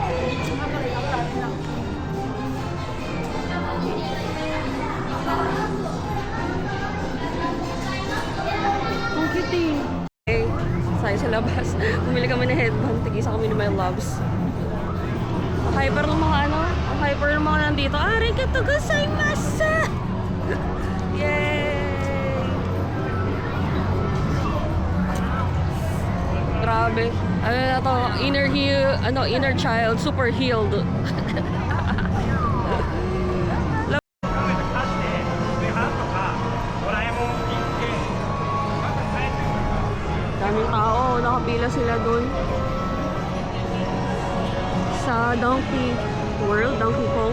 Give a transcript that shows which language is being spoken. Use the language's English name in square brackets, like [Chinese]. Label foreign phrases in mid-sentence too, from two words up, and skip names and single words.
[Filipino] Ang kitty. Okay, sayo sa labas. Bumili kami ng headband. Tigisa kami ni My Loves. Ang hyper ng mga ang hyper ng mga nandito. [Japanese] ありがとうございます! [Filipino] Yay! Grabe. Ano na to? [English] Inner child, super healed. [Filipino] Daming tao, nakapila sila dun sa Donkey World, Donkey Kong.